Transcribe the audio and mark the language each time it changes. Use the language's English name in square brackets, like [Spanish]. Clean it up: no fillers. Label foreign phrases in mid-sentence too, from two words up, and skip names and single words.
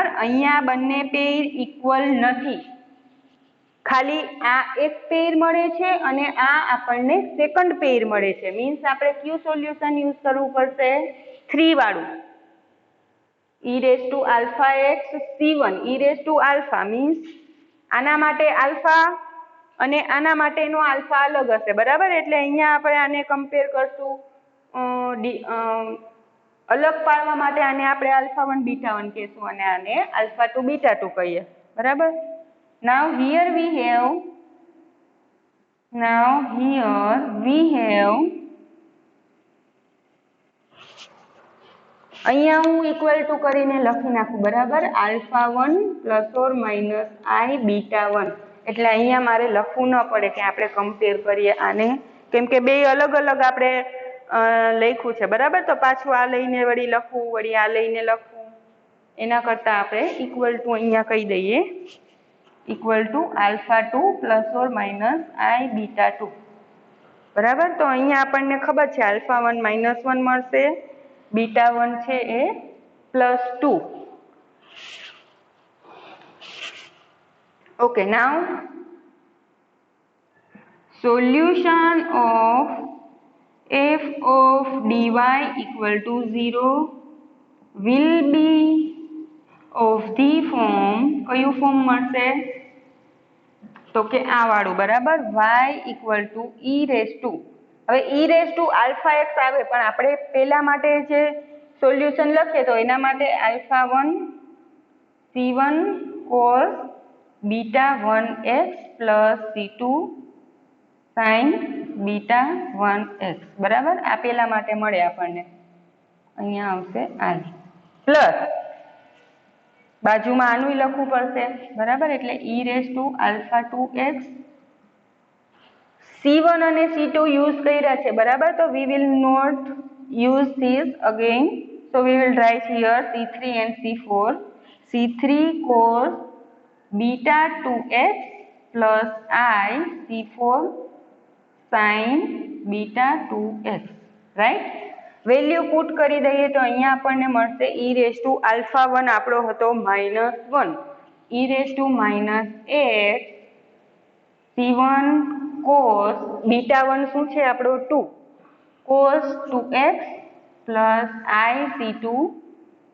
[Gujarati] અહીંયા બંને પેર ઇક્વલ નથી, ખાલી આ એક પેર મળે છે અને આ આપણને સેકન્ડ પેર મળે છે મીન્સ આપણે કયું સોલ્યુશન યુઝ કરવું પડશે 3 વાળું e⁴ c1 e⁴ મીન્સ આના માટે આલ્ફા અને આના માટેનો આલ્ફા અલગ હશે બરાબર। એટલે અહીંયા આપણે આને કમ્પેર કરશું અલગ પાડવા માટે આને આપણે α1 β1 કહેશું અને આને α2 β2 કહીએ બરાબર। [English] now here we have [Gujarati] અહીંયા હું [English] equal to [Gujarati] કરીને લખી નાખું બરાબર α1 [English] plus or minus [Gujarati] i β1 એટલે અહીંયા મારે લખવું ન પડે કે આપણે કમ્પેર કરીએ આને કેમ કે બે અલગ અલગ આપણે લખ્યું છે બરાબર। તો પાછું આ લઈને વળી લખવું વળી આ લઈને લખવું એના કરતાં આપણે [English] equal to [Gujarati] અહીંયા કહી દઈએ [English] equal to [Gujarati] α2 [English] plus or minus [Gujarati] i β2 બરાબર। તો અહીંયા આપણને ખબર છે α1 -1 મળશે β1 છે એ +2 okay। [English] now solution of f of dy equal to 0 will be of the form [Gujarati] કયું ફોર્મ મળશે તો કે આ વાળું બરાબર [English] y equal to e⁻²। [Gujarati] હવે e⁻αx આવે પણ આપણે પહેલા માટે જે સોલ્યુશન લખીએ તો એના માટે α1 c1 [English] cos β1x plus c2 sin β1x [Gujarati] બરાબર। આ પહેલા માટે મળે આપણને અહીંયા આવશે i પ્લસ બાજુમાં આનું લખવું પડશે બરાબર। એટલે e⁻α2x c1 અને c2 યુઝ કર્યા છે બરાબર। [English] તો we will not use this again, so we will write here c3 and c4 c3 cos β2x plus i c4 sin β2x રાઈટ। value put [Gujarati] કરી દઈએ તો અહીંયા આપણને મળશે e⁻α1 આપણો હતો -1 e⁻x c1 cos β1 શું છે આપણો 2 [English] cos 2x plus i c2